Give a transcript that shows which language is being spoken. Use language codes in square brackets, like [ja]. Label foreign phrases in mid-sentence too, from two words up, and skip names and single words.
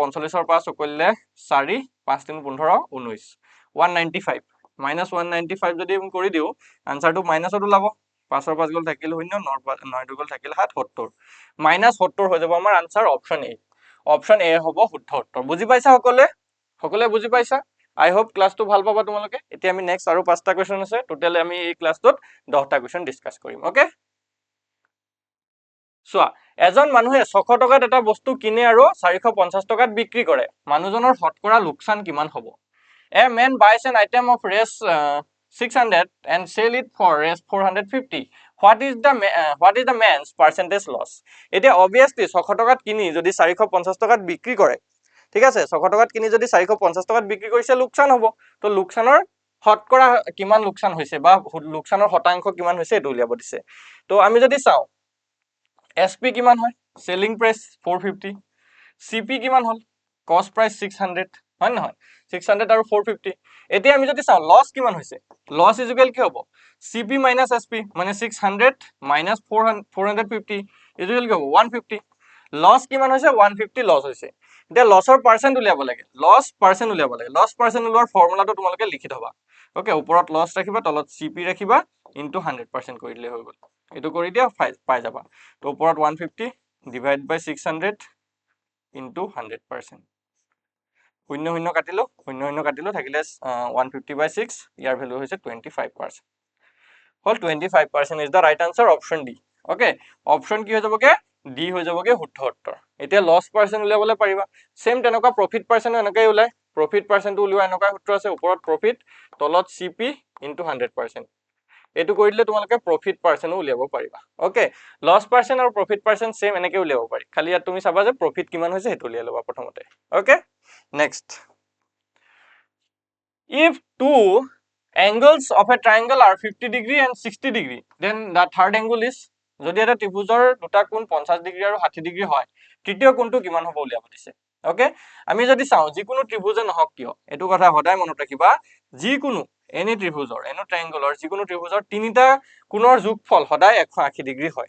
[as] 45 ৰ 5 কৰিলে 4 5 3 15 19 195 minus 195 যদি আমি কৰি দিও আনসাৰটো মাইনাসত ওলাব 5 ৰ 5 গল থাকিল 0 9 গল থাকিল 70 minus 70 হৈ যাব আমাৰ আনসাৰ অপশন A অপশন A হ'ব শুদ্ধ উত্তৰ বুজি পাইছা সকলে বুজি পাইছা [en] I hope [as] ক্লাসটো ভাল পাবা তোমালোকে এতিয়া আমি নেক্সট আৰু 5টা কোৱেশ্চন আছে টোটালি আমি এই ক্লাসটোত 10টা কোৱেশ্চন ডিসকাস কৰিম ওকে সোৱা এজন মানুহে 600 টকাত এটা বস্তু কিনে আৰু 450 টকাত বিক্ৰী কৰে মানুহজনৰ হতকৰা লোকসান কিমান হ'ব [en] A man buys an item of res 600 and sell it for res 450 what is the man's percentage loss [as] এটা obviously 600 টকাত কিনি যদি 450 টকাত বিক্ৰী কৰে ঠিক আছে 600 টকাত কিনি যদি 450 টকাত বিক্ৰী কৰিছে লোকসান হ'ব তো লোকসানৰ হতকৰা কিমান লোকসান হৈছে বা লোকসানৰ শতাংশ কিমান হৈছে এটো উলিয়াব দিছে তো আমি যদি চাও SP কিমান হয় [en] selling price [as] 450 CP কিমান হল [en] cost price [as] 600 হয় নহয় 600 আৰু 450 এতিয়া আমি যদি চাও লস কিমান হৈছে [en] loss is equal [as] কি হ'ব [en] CP minus SP [as] মানে 600 minus 450 [en] is equal [as] কি হ'ব 150 লস কিমান হৈছে 150 লস হৈছে এতিয়া লসৰ পার্সেন্ট উলিয়াব লাগে [en] loss percent [as] উলিওৱাৰ ফৰ্মুলাটো তোমালোকে লিখি থবা ওকে ওপৰত লস ৰাখিবা তলত CP ৰাখিবা ইনটু 100% কৰি দিলে হৈ গল এটো কৰি দিয়া পাই যাবা তো ওপৰত 150 [en] divide by [as] 600 ইনটু 100% শূন্য শূন্য কাটিলো থাকিলে 150 by 6 ইয়াৰ ভ্যালু হৈছে 25% হল 25% [en] is the right answer option D okay option [as] কি হৈ যাবগে D হৈ যাবগে শুদ্ধ উত্তৰ এতিয়া [en] loss percent [as] উলিয়াবলে পাৰিবা সেম তেনেকুৱা [en] profit percent [as] এনেকৈ উলাই [en] profit percent [as] উলিওৱা এনেকুৱা সূত্ৰ আছে ওপৰত প্ৰফিট তলত CP ইনটু 100% এটো কৰি দিলে তোমালোকে [en] profit percent [as] উলিয়াব পাৰিবা ওকে [en] loss percent [as] আৰু [en] profit percent [as] সেম এনেকৈ উলিয়াব পাৰি খালি ইয়াত তুমি চাবা যে প্ৰফিট কিমান হৈছে হেতু উলিয়াই লবা প্ৰথমতে ওকে নেক্সট [en] if two angles of a triangle are 50 degree and 60 degree, then the third angle is, [as] যদি এটা ত্ৰিভুজৰ দুটা কোণ 50 ডিগ্ৰী আৰু 60 ডিগ্ৰী হয়, তৃতীয় কোণটো কিমান হ'ব উলিয়াব দিছে। ওকে, আমি যদি চাওঁ যিকোনো ত্ৰিভুজে নহওক কিয়, এইটো কথা সদায় মনত ৰাখিবা, যিকোনো এনি ত্ৰিভুজৰ, এনি ট্ৰায়াঙ্গলৰ যিকোনো ত্ৰিভুজৰ তিনিটা কোণৰ যোগফল সদায় 180 ডিগ্ৰী হয়।